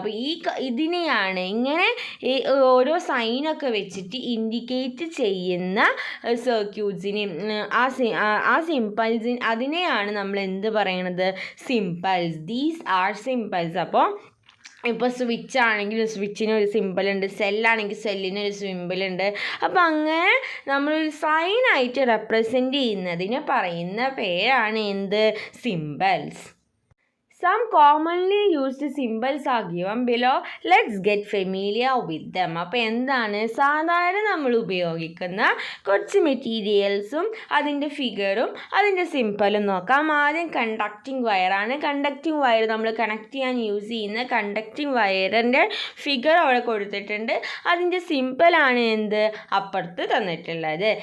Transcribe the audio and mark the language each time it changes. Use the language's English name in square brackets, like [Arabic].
[Malayalam] അപ്പോൾ ഇതിനെയാണ് ഇങ്ങനെ ഓരോ സൈനൊക്കെ വെച്ചിട്ട് ഇൻഡിക്കേറ്റ് ചെയ്യുന്ന സർക്യൂട്ട്സിന് ആ സിമ്പിൾസിന് അതിനെയാണ് നമ്മൾ എന്ത് പറയണത്? സിമ്പിൾസ്. [English] These are symbols. [Malayalam] അപ്പോൾ ഇപ്പോൾ സ്വിച്ച് ആണെങ്കിൽ സ്വിച്ചിനൊരു സിമ്പിളുണ്ട്, സെല്ലാണെങ്കിൽ സെല്ലിനൊരു സിമ്പിളുണ്ട്. അപ്പോൾ അങ്ങനെ നമ്മളൊരു സൈനായിട്ട് റെപ്രസെൻ്റ് ചെയ്യുന്നതിന് പറയുന്ന പേരാണ് എന്ത്? Symbols. [English] Some commonly used symbols are given below. Let's get familiar with them. [Malayalam] അപ്പോൾ എന്താണ് സാധാരണ നമ്മൾ ഉപയോഗിക്കുന്ന കുറച്ച് മെറ്റീരിയൽസും അതിൻ്റെ ഫിഗറും അതിൻ്റെ സിമ്പിളും നോക്കാം. ആദ്യം കണ്ടക്റ്റിംഗ് വയറാണ്. കണ്ടക്റ്റിംഗ് വയർ നമ്മൾ കണക്ട് ചെയ്യാൻ യൂസ് ചെയ്യുന്ന കണ്ടക്റ്റിംഗ് വയറിൻ്റെ ഫിഗർ അവിടെ കൊടുത്തിട്ടുണ്ട്. അതിൻ്റെ സിമ്പിളാണ് എന്ത്? അപ്പുറത്ത് തന്നിട്ടുള്ളത്.